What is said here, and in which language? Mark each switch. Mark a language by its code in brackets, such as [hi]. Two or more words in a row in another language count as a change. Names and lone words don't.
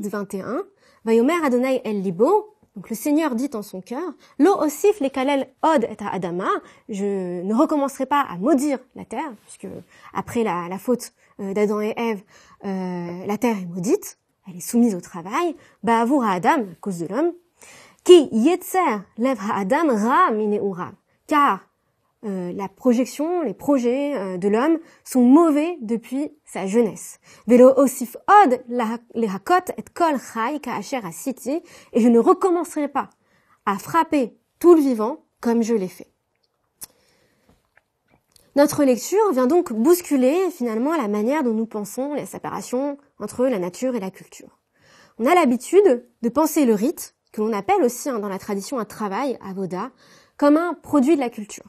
[fr] 21, [he] ויאמר אדוני אל ליבו, [fr] donc le Seigneur dit en son cœur, [he] לא אוסיף לקלל עוד את האדמה, [fr] je ne recommencerai pas à maudire la terre, puisque après la faute d'Adam et Ève, la terre est maudite, elle est soumise au travail, [he] בעבור אדם, [fr] à cause de l'homme, [he] כי יצר לב האדם רע מנעוריו, [fr] car la projection, les projets de l'homme sont mauvais depuis sa jeunesse. [he] ולא אוסיף עוד להכות את כל חי כאשר עשיתי, [fr] et je ne recommencerai pas à frapper tout le vivant comme je l'ai fait. Notre lecture vient donc bousculer finalement la manière dont nous pensons la séparation entre la nature et la culture. On a l'habitude de penser le rite, que l'on appelle aussi dans la tradition un travail, avoda, comme un produit de la culture.